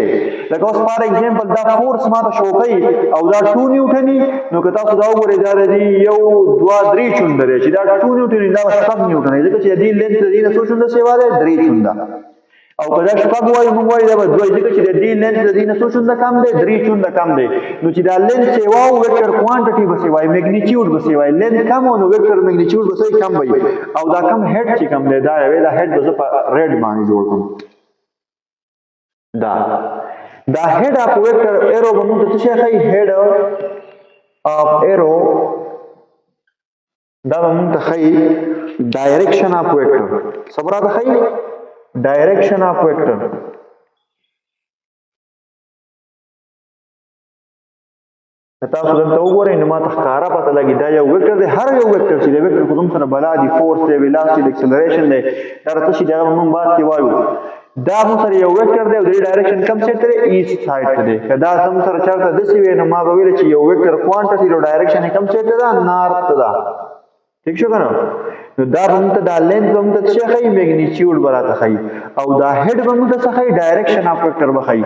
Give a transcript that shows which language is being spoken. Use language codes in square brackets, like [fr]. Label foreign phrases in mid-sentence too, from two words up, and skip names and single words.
[ps] لکه اوس [en] for example [ps] دا فورس ماته شو کوي او دا 2 نیوټني نو که تاسو دا وګورئ دا د دې یو دوه درې چونده دی چې دا 2 نیوټني دا به 7 نیوټني ځکه چې د دې لینث د دې نه څو چونده سیوا دی 3 چونده او که دا شپږ وایو موږ وایو دا به دوه ځکه چې د دې لینث د دې نه څو چونده کم دی 3 چونده کم دی نو چې دا لینث سیوا او [en] vector quantity [ps] به سیوای میګنیچیوډ به سیوای لینث کم او نو [en] vector magnitude [ps] به سوی کم وي او دا کم هیډ چې کم دی دا یوې دا هیډ به زه په ریډ باندې جوړ کړم. دا [en] head of vector arrow [ps] به موږ ته څه شی ښیي [en] head of arrow [ps] دا به موږ ته ښیي [en] direction of vector [ps] څه به راته ښیي [en] direction of vector. [ps] تاسو دلته وګورئ نو ماته ښکاره پته لګي دا یو ویکټر دی هر یو ویکټر چې دی ویکټر خو زموږ سره بلا دي فورس دی ویلاسټي دی اکسلریشن دی دا راته شي دی هغه موږ بعد کې وایو دا موږ سره یو ویکټر دی او د ډایرکشن کوم سایډ ته دی [en] east side [ps] ته دی که دا زموږ سره چېرته داسې وی نو ما به ویل چې یو [en] vector quantity [ps] نو ډایرکشن یې کوم سایډ ته ده نارت ته ده ٹھیک شو که نه نو دا به موږ ته دا لینث به موږ ته څه ښیي میګنیچیوډ به راته ښیي او دا هیډ به موږ ته څه ښیي [en] direction of vector [ps] به ښیي.